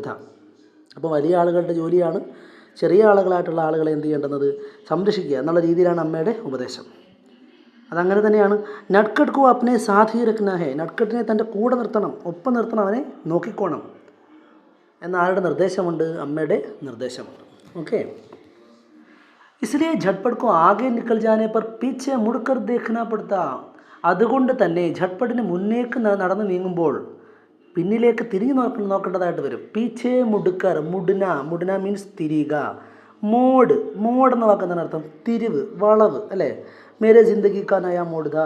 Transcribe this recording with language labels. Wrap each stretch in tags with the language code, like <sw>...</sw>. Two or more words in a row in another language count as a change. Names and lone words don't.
<ml>അപ്പോൾ വലിയ ആളുകളുടെ ജോലിയാണ് ചെറിയ ആളുകളായിട്ടുള്ള ആളുകളെ എന്ത് ചെയ്യേണ്ടുന്നത്? സംരക്ഷിക്കുക എന്നുള്ള രീതിയിലാണ് അമ്മയുടെ ഉപദേശം. അതങ്ങനെ തന്നെയാണ്.</ml> <hi>नटखट को अपने साथी रखना है.</hi> <ml>നട്കട്ടിനെ തൻ്റെ കൂടെ നിർത്തണം, ഒപ്പം നിർത്തണം, അവനെ നോക്കിക്കോണം എന്ന ആരുടെ നിർദ്ദേശമുണ്ട്? അമ്മയുടെ നിർദ്ദേശമുണ്ട്. ഓക്കെ.</ml> <hi>इसलिए झटपट को आगे निकल जाने पर पीछे मुड़कर देखना पड़ता.</hi> <ml>അതുകൊണ്ട് തന്നെ ഝട്പട്ടിന് മുന്നേക്ക് നടന്ന് നീങ്ങുമ്പോൾ പിന്നിലേക്ക് തിരിഞ്ഞ് നോക്കേണ്ടതായിട്ട് വരും.</ml> <hi>पीछे मुड़कर.</hi> <ml>മുടുന മീൻസ് തിരിയുക. മോഡ് എന്ന വാക്കെന്താണ് അർത്ഥം? തിരിവ്, വളവ് അല്ലേ?</ml> <hi>मेरी ज़िंदगी का नया मोड़ था.</hi>